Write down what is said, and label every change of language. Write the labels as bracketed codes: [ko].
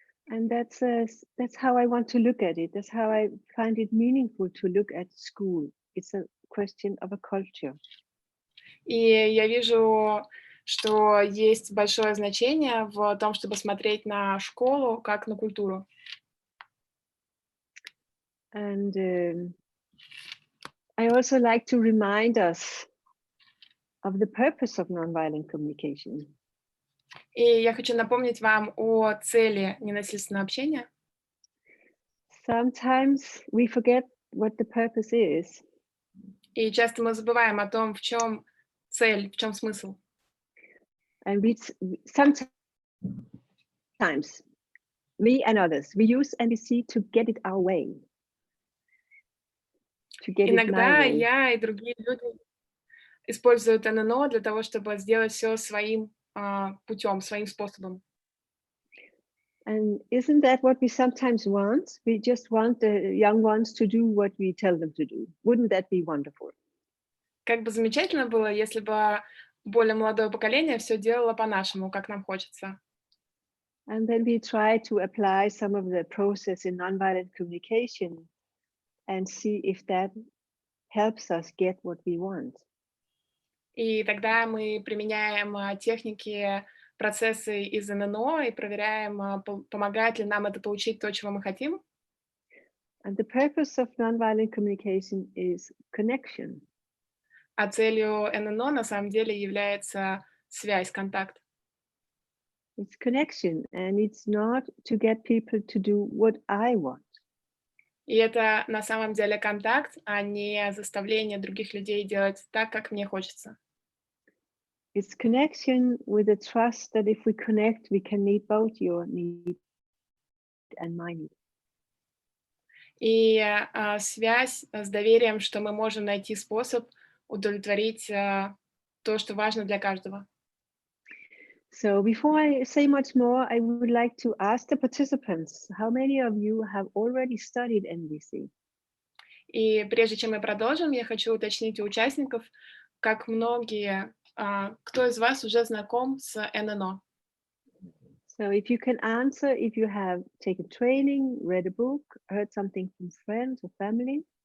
[en] And that's how I want to look at it. That's how I find it meaningful to look at school. It's a question of a culture. [ru] И я вижу, что есть большое значение в том, чтобы смотреть на школу как на культуру. [en] And I also like to remind us of the purpose of nonviolent communication. [ru] И я хочу напомнить вам о цели ненасильственного общения. [en] Sometimes we forget what the purpose is. [ru] И часто мы забываем о том, в чем цель, в чем смысл. [en] And sometimes, me and others, we use NVC to get it our way. To get it my [ru] Иногда [en] way. [ru] я и другие люди используют ННО для того, чтобы сделать все своим путем, своим способом. [en] And isn't that what we sometimes want? We just want the young ones to do what we tell them to do. Wouldn't that be wonderful? [ru] Как бы замечательно было, если бы более молодое поколение все делало по-нашему, как нам хочется. [en] And then we try to apply some of the process in nonviolent communication and see if that helps us get what we want. [ru] И тогда мы применяем техники, процессы из ННО и проверяем, помогает ли нам это получить то, чего мы хотим. [en] And the purpose of nonviolent communication is connection. [ru] А целью ННО на самом деле является связь, контакт. [en] It's connection, and it's not to get people to do what I want. [ru] И это на самом деле контакт, а не заставление других людей делать так, как мне хочется. [en] It's connection with the trust that if we connect, we can meet both your need and my need. [ru] И связь с доверием, что мы можем найти способ удовлетворить то, что важно для каждого. [en] So before I say much more, I would like to ask the participants, how many of you have already studied NVC? [ru] И прежде чем мы продолжим, я хочу уточнить у участников, как многие, кто из вас уже знаком с ННО. [en] So if you can answer, if you have taken training, read a book, heard something from friends or family.